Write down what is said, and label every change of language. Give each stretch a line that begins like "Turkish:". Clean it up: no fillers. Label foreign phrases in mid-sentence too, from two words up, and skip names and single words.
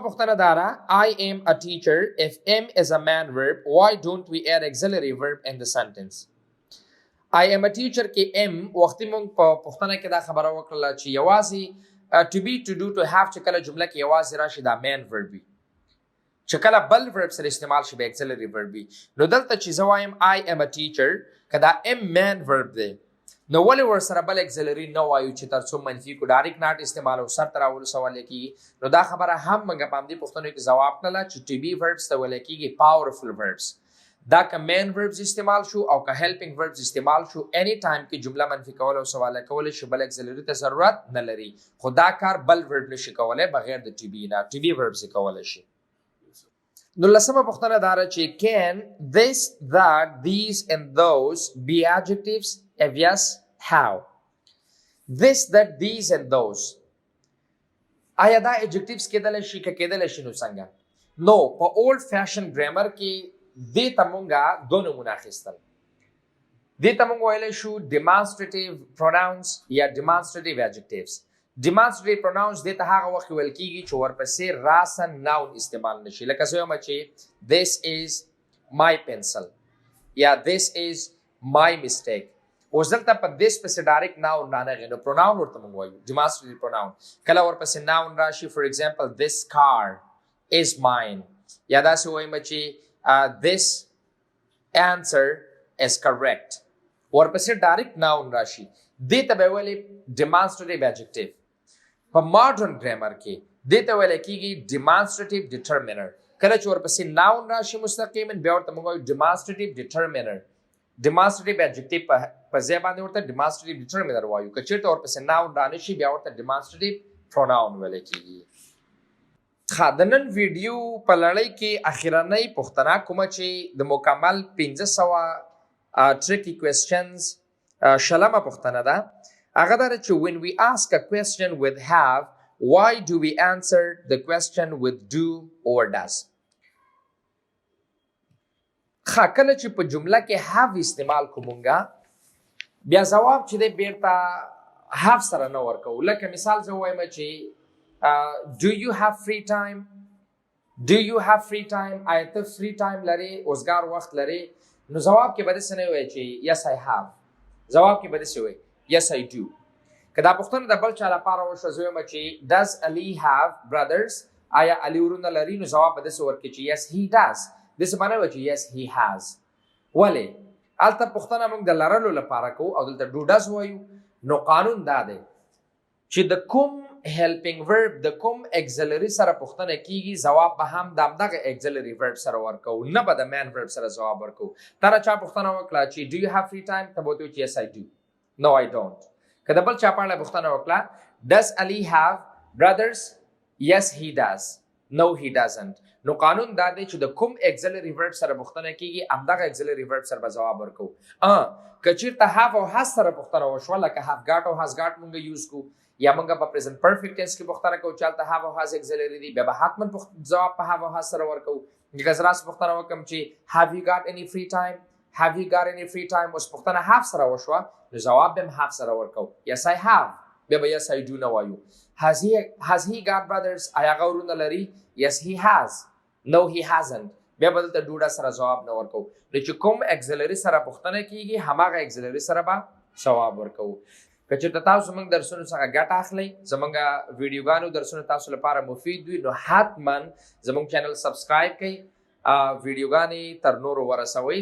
Pashto: پوښتنه دا ده
English: I am a teacher if am is a man verb why don't we add auxiliary verb in the sentence I am a teacher
Pashto: کې am وختي موږ په پوښتنه کې دا خبره وکړله چې یوازې
English: to be to do to have
Pashto: چې کله جمله کې یوازې راشي دا man verb وي چې کله بل verb سره استعمال شي به
English: auxiliary verb
Pashto: وي نو دلته چې زه وایم
English: I am a teacher
Pashto: که دا
English: am man verb
Pashto: دی نو ولې ورسره بل auxiliary نه وایو چې تر څو منفي کو
English: direct not
Pashto: استعمال او سر ته راولو سوال کېږي نو دا خبره هم موږ په همدې پوښتنو کې ځواب کړله چې
English: to be verbs
Pashto: ته ویل کېږي powerful verbs دا که
English: main verbs
Pashto: استعمال شو او که
English: helping verbs
Pashto: استعمال شو
English: any time
Pashto: کې جمله منفي کول او سوال کول شي بل auxiliary ته ضرورت نه لري خو دا کار بل verb نشي کولی بغیر د
English: to be
Pashto: نه
English: to be verbs
Pashto: کولی شي نو لسمه پوښتنه دا ده چې
English: can this that these and those be adjectives if yes how this that these and those
Pashto: آیا دا adjectives کېدلی شي که کېدلی شي نو څنګه نو په
English: old fashion
Pashto: ګرامر کې دې ته مونږه دوه نومونه اخیستل. دې ته مونږ ویلی شو
English: demonstrative pronouns
Pashto: یا
English: demonstrative adjectives. demonstrative pronouns
Pashto: دې ته هغه وخت ویل کېږي چې ورپسې راسن ناون استعمال نشي. لکه زه وایم چې
English: this is my pencil
Pashto: یا
English: this is my mistake.
Pashto: اوس دلته په this پسې ډایرکټ ناون رانغی نو pronoun ورته مونږ وایو
English: demonstrative pronoun.
Pashto: کله ورپسې ناون راشي
English: for example this car is mine
Pashto: یا داسې وایم چې
English: this answer is correct.
Pashto: ورپسې ډایرکټ ناون راشي دې ته به ویلې
English: demonstrative adjective.
Pashto: په
English: modern grammar
Pashto: کې دې ته ویل کېږي
English: demonstrative determiner.
Pashto: کله چې ورپسې ناون راشي مستقیما بیا ورته موږ وایو
English: demonstrative determiner. demonstrative adjective
Pashto: په ځای باندې ورته
English: demonstrative determiner
Pashto: وایو. که چېرته ورپسې ناون رانشي بیا ورته
English: demonstrative pronoun
Pashto: ویل کېږي. د نن ویډیو په لړۍ کې اخرنۍ پوښتنه کومه چې د مکمل 1500
English: tricky questions
Pashto: شلمه پوښتنه ده. هغه دا چې
English: when we ask a question with have, why do we answer the question with do or does?
Pashto: کله چې په جمله کې have استعمال کومونګه بیا جواب چې دی بیرته have سره نه ورکوو. لکه مثال زه وایم چې
English: do you have free time? do you have free time?
Pashto: آیا ته
English: free time
Pashto: لرې اوزګار وخت لرې؟ نو جواب کې به داسې نه وایي چې
English: yes I have.
Pashto: جواب کې به داسې وایي
English: yes I do.
Pashto: که دا پوښتنه د بل چا لپاره وشوه زه وایم چې
English: does Ali have brothers؟
Pashto: آیا علي ورونه لري؟ نو جواب به داسې ورکړي چې
English: yes he does.
Pashto: داسې معنی وایي چې
English: yes he has.
Pashto: ولې هلته پوښتنه موږ د لرلو لپاره کوو او دلته
English: do does
Pashto: وایو. نو قانون دا دی چې د کوم
English: helping verb
Pashto: د کوم auxiliary سره پوښتنه کیږي جواب به هم د همدغه
English: auxiliary verb
Pashto: سره ورکوو نه به د
English: main verb
Pashto: سره جواب ورکوو. تا نه چا پوښتنه وکړه چې
English: do you have free time؟
Pashto: ته به ورته وایو چې
English: yes I do. no I don't.
Pashto: که د بل چا په اړه پوښتنه وکړه
English: does Ali have brothers؟ yes he does. no he doesn't.
Pashto: نو قانون دا دی چې د کوم
English: auxiliary verb
Pashto: سره پوښتنه کیږي همدغه
English: auxiliary verb
Pashto: سره به جواب ورکوو. که چېرته have او has سره پوښتنه وشوه لکه
English: have got
Pashto: او
English: has got
Pashto: مونږ یوز کوو یا مونږ په
English: present perfect tense
Pashto: کې پوښتنه کوو چې هلته have او has auxiliary دي بیا به حتما جواب په have او has سره ورکوو. لکه زه راسه پوښتنه وکړم چې
English: have you got any free time؟ have you got any free time؟
Pashto: اوس پوښتنه have سره وشوه نو جواب به هم have سره ورکوو.
English: yes I have.
Pashto: بیا به
English: yes I do
Pashto: نه وایو.
English: has he got brothers؟
Pashto: آیا هغه ورونه لري؟
English: yes he has. no he hasn't.
Pashto: بیا به دلته do سره جواب نه ورکوو. نو چې کوم auxiliary سره پوښتنه کیږي هماغه auxiliary سره به جواب ورکوو. که چېرته تاسو موږ درسونو څخه ګټه اخلئ زموږ ویډیوګانو درسونه تاسو لپاره مفید وي نو حتما زموږ چینل سبسکرایب کړئ ویډیوګانې تر نورو ورسوئ.